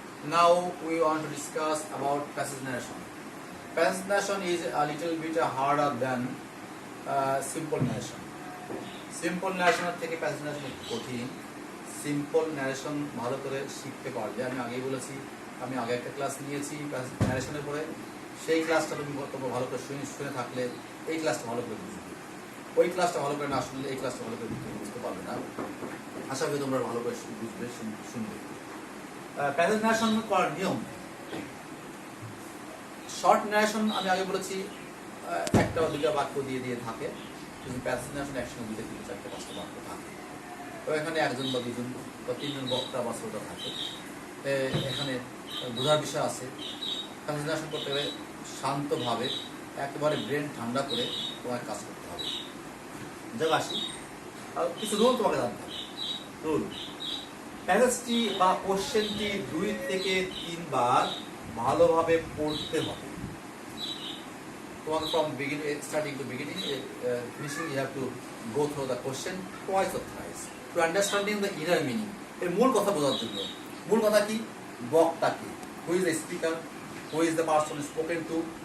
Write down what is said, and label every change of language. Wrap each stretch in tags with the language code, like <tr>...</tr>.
<en>Now we want to discuss about passage narration. Passage narration is a little bit harder than simple narration.</en> <bn>Simple ন্যারেশনের থেকে passage narration কঠিন। Simple narration ভালো করে শিখতে পারলে, আমি আগেই বলেছি, আমি আগে একটা ক্লাস নিয়েছি প্যাসেজ ন্যারেশনের পরে, সেই ক্লাসটা তুমি ভালো করে শুনে থাকলে এই ক্লাসটা ভালো করে বুঝবে। ওই ক্লাসটা ভালো করে না শুনলে এই ক্লাসটা ভালো করে বুঝতে পারবে না। আশা করি তোমরা ভালো করে বুঝবে, শুনবে। প্যাসেজ ন্যারেশন করার নিয়ম, শর্ট ন্যারেশন আমি আগে বলেছি একটা বা দুটা বাক্য দিয়ে থাকে, কিন্তু প্যাসেজ ন্যারেশন একসঙ্গে দুটো তিনটে চারটে পাঁচটা বাক্য থাকে। তো এখানে একজন বা দুজন বা তিনজন বক্তা বা শ্রোতা থাকে, এখানে বোঝার বিষয় আছে। প্যাসেজ ন্যারেশন করতে গেলে শান্তভাবে একেবারে ব্রেন ঠান্ডা করে তোমার কাজ করতে হবে। যাক আসি, কিছু রুল তোমাকে জানতে হবে। রুল, প্যাসেজটি বা কোশ্চেনটি 2 থেকে 3 বার ভালোভাবে পড়তে হবে।</bn> <en>তোমাকে from beginning, starting to beginning, finishing, you have to go through the question twice or thrice to understanding the inner meaning.</en> <bn>এর মূল কথা বোঝার জন্য। মূল কথা কি? বক্তা কি?</bn> <en>Who is the speaker? Who is the person spoken to?</en>